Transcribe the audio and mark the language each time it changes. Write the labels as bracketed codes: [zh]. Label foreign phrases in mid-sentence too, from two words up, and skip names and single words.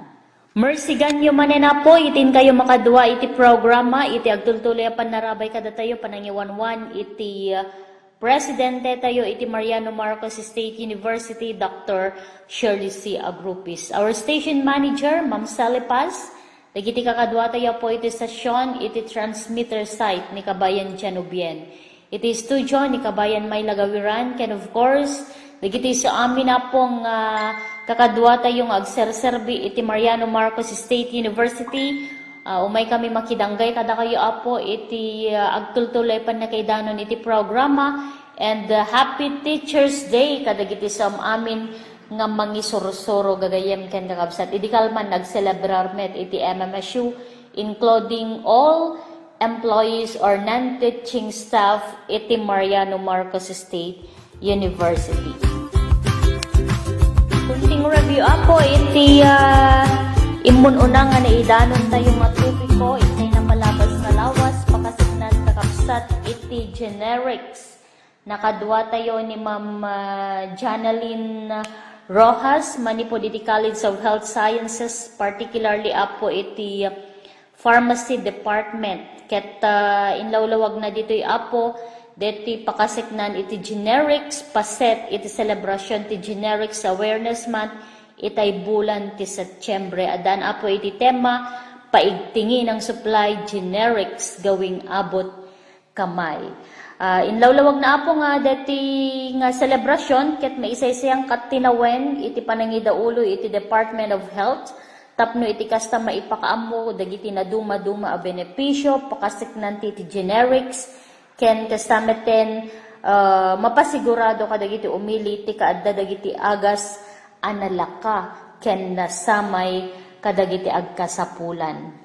[ilo] Mercy ganyo manen na po, itin kayo makadua iti programa, iti agtultuloy panarabay kada tayo, panangiwanwan iti Presidente tayo iti Mariano Marcos State University, Dr. Shirley C. Agrupis. [en] Our station manager, [ilo] Ma'am Sally Paz, dagiti kakadwa tayo po iti stasyon, iti transmitter site ni Kabayan Janubien. Iti studio ni Kabayan May Lagawiran, [en] and of course, [ilo] dagiti sa amin na pong kakadwa tayong agserserbi iti Mariano Marcos State University. Umay kami makidanggay kada kayo apo iti agtultuloy pan nakaidanon iti programa and [en] Happy Teachers Day [ilo] kadagiti sa amin nga mangisurusuro gagayem ken kakabsat. Idi kalman nagselebrar met iti MMSU [en] including all employees or non-teaching staff [ilo] iti Mariano Marcos State University. Kunting review ako iti imununa nga naidanon tayo matupiko iti na malabas na lawas pakasignan kakapsat iti generics. Nakadwa tayo ni Ma'am Janaline Rojas, Manipod iti College of Health Sciences, particularly apo iti Pharmacy Department. Ket inlawlawag na dito'y apo, deti pakasiknan iti generics, paset iti celebration ti generics awareness month, itay bulan ti Setyembre. Adan apo iti tema, [tl] paigtingin ang supply generics gawing abot kamay. [ilo] Inlawlawag na apo nga deti nga celebration, ket maisaysayang katinawen, iti panangidaulo iti Department of Health, tapno iti kasta maipakaammo dagiti na duma-duma a benepisyo pakasiknan ti generics ken kastameten mapasigurado ka dagiti umili ti kaadda dagiti agas analaka ken nasamay kadagiti agkasapulan.